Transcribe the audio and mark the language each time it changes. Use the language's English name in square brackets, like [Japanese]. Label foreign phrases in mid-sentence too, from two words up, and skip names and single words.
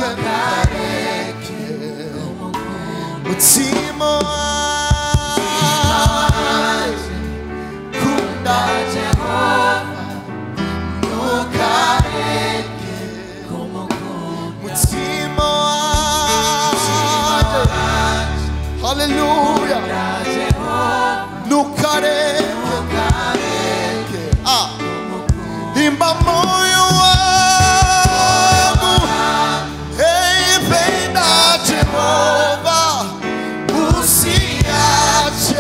[Rundi] kumukunda. mutima wanje kunda Jehova, ntukareke kumukunda. mutima wanje [Swahili] hallelujah, ntukareke imba moyo wangu hey penda Jehova usiache.